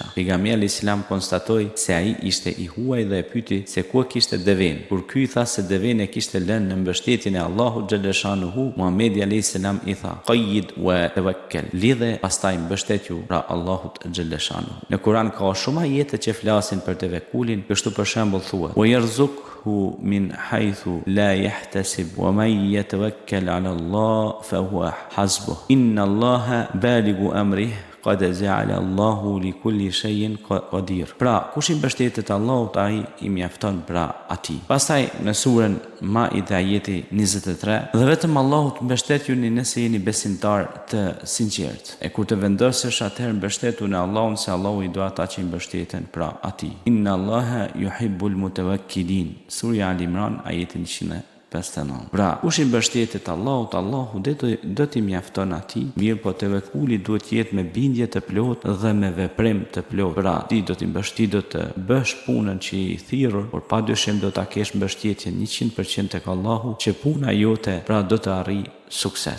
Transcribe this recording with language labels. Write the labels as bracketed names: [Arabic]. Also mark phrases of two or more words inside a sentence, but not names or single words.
[Albanian] Pejgamberi [Arabic] عليه السلام [Albanian] konstatoi se ai ishte i huaj dhe e pyeti se ku kishte deven. Kur ky i tha se deven e kishte lënë në mbështetjen e Allahut xhalleshanuhu, Muhamedi [Arabic] عليه السلام [Albanian] i tha: [Arabic] "قيد وتوكل." [Albanian] Lidhe, pastaj mbështetju pra Allahut xhalleshanuhu. Në Kur'an ka shumë ajete që flasin për tevekulin, kështu për shembull thuhet: [Arabic] "ويرزقه من حيث لا يحتسب ومن يتوكل على الله فهو حسبه. إن الله بالغ أمره قد جعل الله لكل شيء قدير." [Albanian] Pra, kush i mbështetet Allahut, ai i mjafton pra atij. Pastaj në surën Maide ajeti 23, dhe vetëm Allahut mbështetjuni nëse jeni besimtar të sinqert. E kur të vendosësh, atëherë mbështetu në Allahun, se Allahu i do ata që i mbështeten pra atij. [Arabic] إن الله يحب المتوكلين. [Albanian] Surja Al Imran ajeti 159. Pra, kush i mbështetet Allahut, Allahu do t'i mjafton atij, mirë po tevekuli duhet jetë me bindje të plotë dhe me veprim të plotë. Pra, ti do t'i mbështit, do të bësh punën që i thirrur, por padyshim do ta kesh mbështetjen 100% tek Allahu, që puna jote pra do të arrijë sukses.